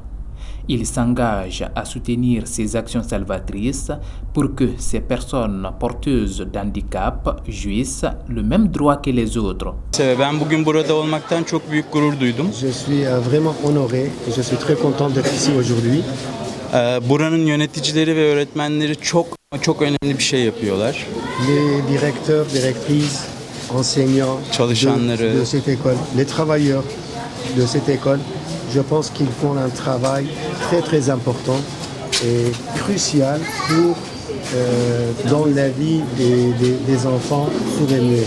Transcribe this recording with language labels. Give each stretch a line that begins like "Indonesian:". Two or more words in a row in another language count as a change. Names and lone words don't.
French: Ils s'engagent à soutenir ces actions salvatrices pour que ces personnes porteuses d'handicap jouissent le même droit que les autres. Je suis vraiment honoré et je suis très content d'être ici aujourd'hui.
Turkish: Buranın yöneticileri ve öğretmenleri çok önemli bir şey yapıyorlar.
French: Les directeurs, directrices, enseignants de cette école, les travailleurs de cette école, je pense qu'ils font un travail très important et crucial pour dans la vie des enfants sourds et muets.